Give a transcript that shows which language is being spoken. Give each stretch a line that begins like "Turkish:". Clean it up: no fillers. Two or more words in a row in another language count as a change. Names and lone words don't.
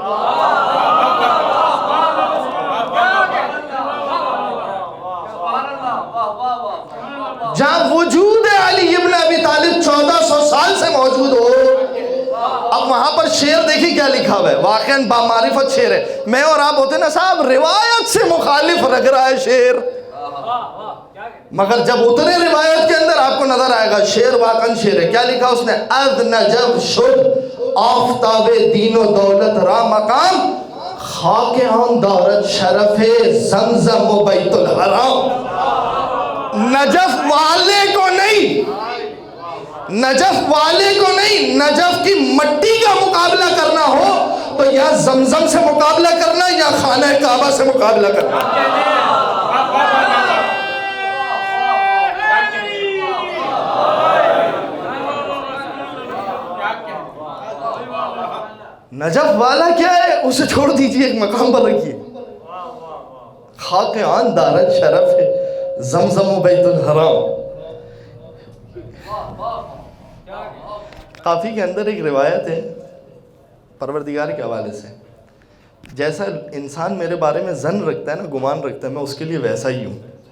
Urdu: جہاں وجود علی ابن ابی طالب 1400 سال سے موجود ہو. اب وہاں پر شعر دیکھیں کیا لکھا ہوا ہے, واقعاً بامعرفت شعر ہے. میں اور آپ ہوتے نا صاحب روایت سے مخالف رکھ رہا ہے شعر, مگر جب اترے روایت کے اندر آپ کو نظر آئے گا شعر واقعاً شعر ہے. کیا لکھا اس نے,
Persian: از نجف شد آفتاب دین و دولت را مقام خاک آن دارد شرف زمزم و بیت الحرام.
Urdu: نجف والے کو نہیں, نجف والے کو نہیں, نجف کی مٹی کا مقابلہ کرنا ہو تو یا زمزم سے مقابلہ کرنا یا خانہ کعبہ سے مقابلہ کرنا. نجف والا کیا ہے اسے چھوڑ دیجئے, ایک مقام پر رکھیے.
Persian: خاک آن دارد شرف ہے زمزم و بیت الحرام.
Urdu: کافی کے اندر ایک روایت ہے پروردگار کے حوالے سے, جیسا انسان میرے بارے میں ظن رکھتا ہے نا, گمان رکھتا ہے, میں اس کے لیے ویسا ہی ہوں.